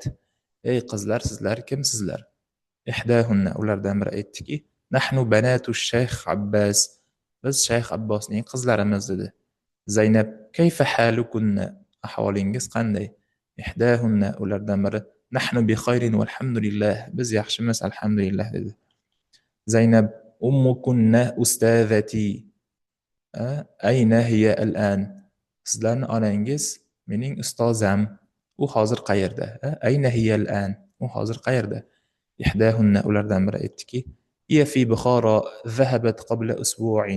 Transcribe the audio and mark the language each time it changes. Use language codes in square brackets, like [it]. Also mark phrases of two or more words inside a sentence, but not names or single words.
[uz] Ey qizlar, sizlar kimsizlar? Ihdahunna, ulardan biri aytdiki: [ar] "نحن بنات شيخ عباس." [uz] Biz Shayx Abbosning qizlarimiz dedi. Zaynab: [ar] "كيف حالكن?" [uz] Ahvolingiz qanday? Ihdahunna, ulardan biri: [ar] "نحن بخير والحمد لله." [uz] Biz yaxshimiz, alhamdulillah dedi. Zaynab: [ar] "أمكن أستاذتي. أين هي الآن." [uz] Sizlarning onangiz mening ustozam. U hozir qayerda? [ar] أين هي الآن. [uz] U hozir qayerda? Ihdahunna, ulardan biri aytdiki: [ar] "هي في بخارى، ذهبت قبل أسبوع."